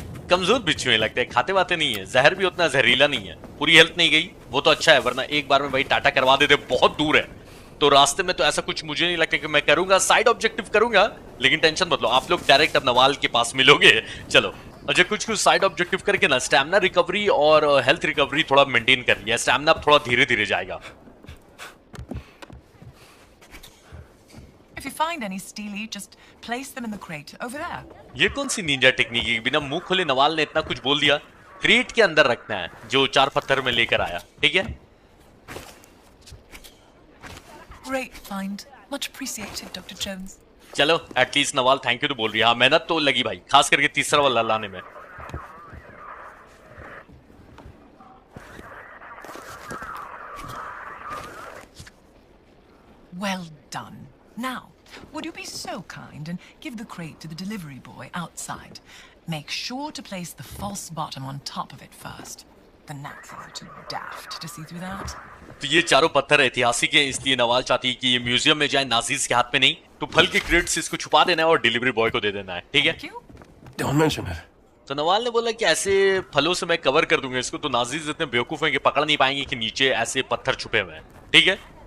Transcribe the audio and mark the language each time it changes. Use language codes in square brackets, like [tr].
[hi] कमजोर बिच्छू है लगता है, खाते वाते नहीं है, जहर भी उतना जहरीला नहीं है, पूरी हेल्थ नहीं गई वो तो अच्छा है, वरना एक बार में भाई टाटा करवा देते, बहुत दूर है तो रास्ते में तो ऐसा कुछ मुझे नहीं लगता कि मैं करूंगा, साइड ऑब्जेक्टिव करूंगा, लेकिन टेंशन मत लो आप लोग डायरेक्ट अब नवाल के पास मिलोगे। चलो अच्छा, कुछ कुछ साइड ऑब्जेक्टिव करके ना स्टैमिना रिकवरी और हेल्थ रिकवरी थोड़ा मेंटेन कर लिया, स्टैमिना थोड़ा धीरे धीरे जाएगा। [en] If you find any Steely, just place them in the crate over there. [hi] ये कौन सी निंजा टेक्निक है? बिना मुंह खोले नवाल ने इतना कुछ बोल दिया। क्रेट के अंदर रखना है जो 4 पत्थर में लेकर आया, ठीक है? [en] Great find. Much appreciated, Dr. Jones. [hi] चलो एटलीस्ट नवाल थैंक यू तो बोल रही है। हाँ मेहनत तो लगी भाई, खास करके तीसरा वाला लाने में। [en] Well done. Now, would you be so kind and give the crate to the delivery boy outside? Make sure to place the false bottom on top of it first. The Nazis are too daft to see through that. [hi] तो ये चारों पत्थर ऐतिहासिक है, इसलिए नवाल चाहती है कि ये म्यूजियम में जाए, नाजीज के हाथ में नहीं। तो फल के क्रेट से इसको छुपा देना है और डिलीवरी बॉय को दे देना है, ठीक है? [en] Thank you. Don't mention it. [hi] तो नवाल ने बोला कि ऐसे फलों से मैं कवर कर दूंगा इसको, तो नाजीज इतने बेवकूफ हैं कि पकड़ नहीं पाएंगे कि नीचे ऐसे पत्थर छुपे हुए हैं, ठीक है?